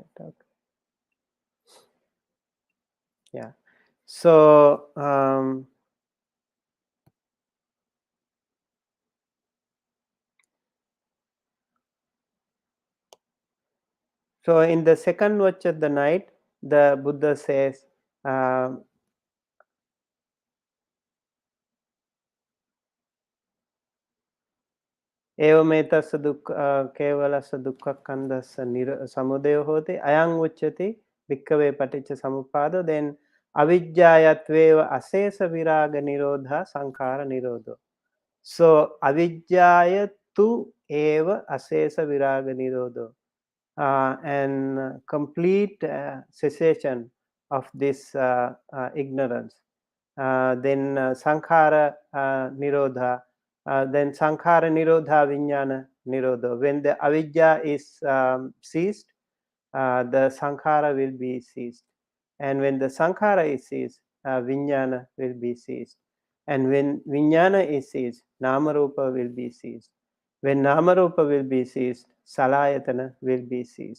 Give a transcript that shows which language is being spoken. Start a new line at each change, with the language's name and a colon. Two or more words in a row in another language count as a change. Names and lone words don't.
English: Okay. Yeah. So so in the second watch of the night, the Buddha says,
Pali: एवमेतस्य दुःख केवलस्य दुःखस्कन्धस्य समुदयो होति अयं उच्यते भिक्खवे पटिच्च समुप्पादो then avidyayatvev asesa viraga nirodha sankhara nirodho. So avidyaya tu eva asesa viraga nirodho,
English: and complete cessation of this ignorance.
Pali: Then sankhara nirodha, then sankhara nirodha vijnana nirodha.
English: When the avidya is ceased, the sankhara will be ceased, and when the sankhara is ceased, vijnana will be ceased, and when vijnana is ceased, namarupa will be ceased. When namarupa will be ceased, salayatana will be ceased.